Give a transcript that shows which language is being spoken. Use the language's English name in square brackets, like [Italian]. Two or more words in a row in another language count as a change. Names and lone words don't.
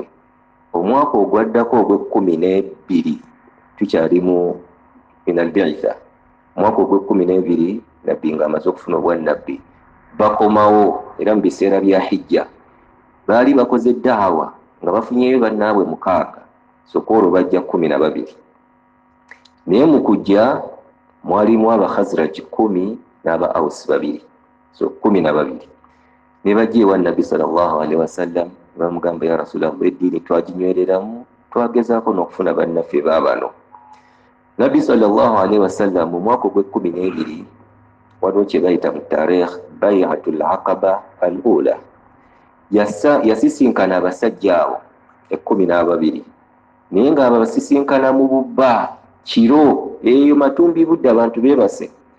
[Ganda] Omwaka ogwaddako ogw'12 tukyali mu [Arabic] من البعثة, [Ganda] omwaka ogw'12 nabbi nga amaze okufuna obwannabbi, bakomawo era mu biseera bya hijja baali bakoze daawa nga bafunyeyo bannaabwe 6, so kwolwo bajja 12. Naye mu kujja mwalimu aba Khazraj 10 n'aba Aus 2, so 12. Ne bajja ewa Nabbi [Arabic] صلى الله عليه وسلم, [Ganda] bamugamba [Arabic] يا رسول الله, [Ganda] eddiini twaginywereramu, twagezaako n'okufuna bannaffe baabano. Nabbi [Arabic] صلى الله عليه وسلم [Ganda] mu mwaka ogw'12 waliwo kye bayita mu tareekh Bay'atul Aqaba al-Ula, yasisinkana abasajja abo 12, naye nga abasisinkana mu bubba kiro, eyo matumbi budde abantu beebase.